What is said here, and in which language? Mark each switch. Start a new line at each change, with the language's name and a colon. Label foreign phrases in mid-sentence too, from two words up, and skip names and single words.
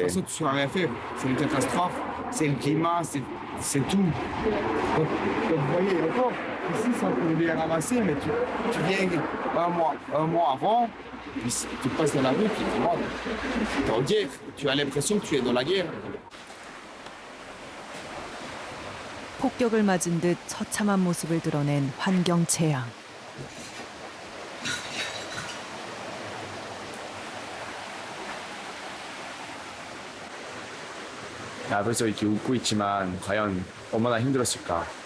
French: toute façon, tu ne sauras rien faire. C'est une catastrophe, c'est le climat, c'est tout. Donc, vous voyez, encore, ici, ça peut bien ramasser, mais tu viens un mois avant, puis tu passes dans la rue, puis tu es en guerre. Tu as l'impression que tu es dans la guerre.
Korean: 폭격을 맞은 듯 처참한 모습을 드러낸 환경 재앙. 앞에서 이렇게 웃고 있지만 과연 얼마나 힘들었을까.